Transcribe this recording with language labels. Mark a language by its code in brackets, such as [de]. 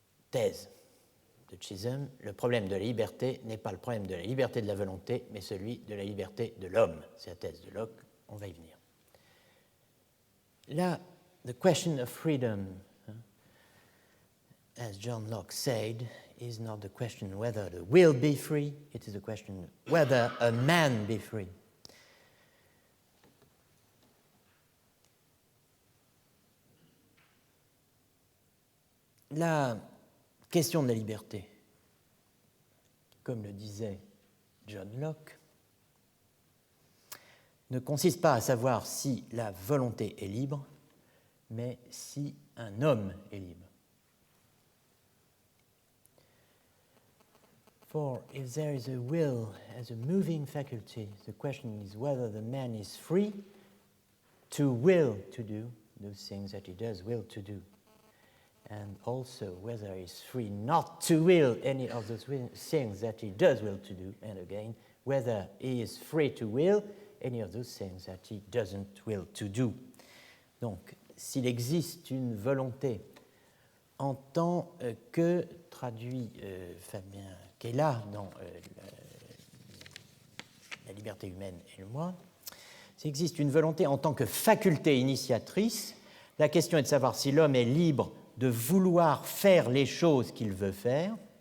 [fr] Thèse de Chisholm, le problème de la liberté n'est pas le problème de la liberté de la volonté, mais celui de la liberté de l'homme. C'est la thèse de Locke, on va y venir. [en] Là, the question of freedom, as John Locke said, is not the question whether the will be free, it is the question whether a man be free. [fr] La question de la liberté, comme le disait John Locke, ne consiste pas à savoir si la volonté est libre, mais si un homme est libre. [en] For if there is a will as a moving faculty, the question is whether the man is free to will to do those things that he does will to do, and also whether he is free not to will any of those things that he does will to do, and again, whether he is free to will any of those things that he doesn't will to do. [fr] Donc, s'il existe une volonté en tant que, traduit Fabien Kella dans La liberté humaine et le moi, s'il existe une volonté en tant que faculté initiatrice, la question est de savoir si l'homme est libre de vouloir faire les choses qu'il veut faire,